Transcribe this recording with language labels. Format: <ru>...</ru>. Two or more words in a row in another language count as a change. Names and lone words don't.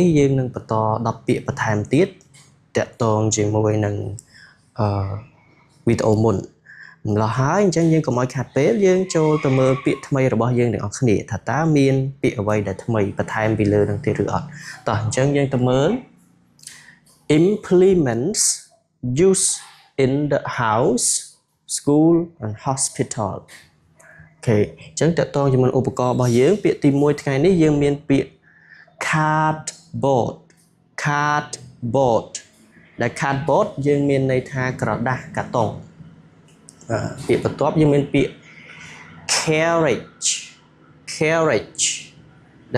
<km>យើងនឹងបន្ត10ពាក្យបន្ថែមទៀតតាក់ទងជាមួយនឹងវីដេអូមុនម្ល៉េះហើយអញ្ចឹងយើង កុំឲ្យខាត់ពេលយើងចូលទៅមើលពាក្យថ្មីរបស់យើងទាំងអស់គ្នាថាតើមានពាក្យអ្វីដែលថ្មីបន្ថែមពីលើនឹងទៀតឬអត់តោះអញ្ចឹងយើងទៅមើល</km> <en>implements used in the house school and hospital</en> <km>អូខេអញ្ចឹងតើតើជាមួយឧបករណ៍របស់យើងពាក្យទី1ថ្ងៃនេះយើងមានពាក្យ cardboard ដែល cardboard យើងមានន័យថាក្រដាសកាតុងពាក្យបន្ទាប់យើងមានពាក្យ carriage ដែល</km>